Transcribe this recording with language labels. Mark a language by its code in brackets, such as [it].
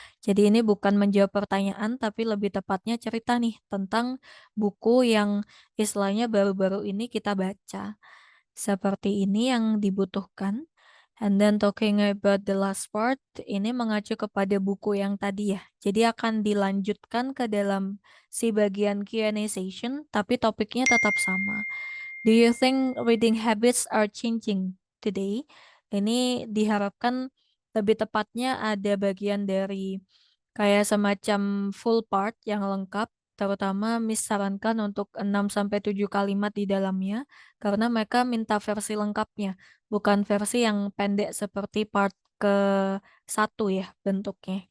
[id] Jadi ini bukan menjawab pertanyaan, tapi lebih tepatnya cerita nih tentang buku yang istilahnya baru-baru ini kita baca. Seperti ini yang dibutuhkan. [en] And then talking about the last part, [id] ini mengacu kepada buku yang tadi ya. Jadi akan dilanjutkan ke dalam si bagian Q&A session, tapi topiknya tetap sama. [en] Do you think reading habits are changing today? [id] Ini diharapkan lebih tepatnya ada bagian dari kayak semacam full part yang lengkap, terutama sarankan untuk 6 sampai 7 kalimat di dalamnya, karena mereka minta versi lengkapnya, bukan versi yang pendek seperti part ke 1 ya bentuknya.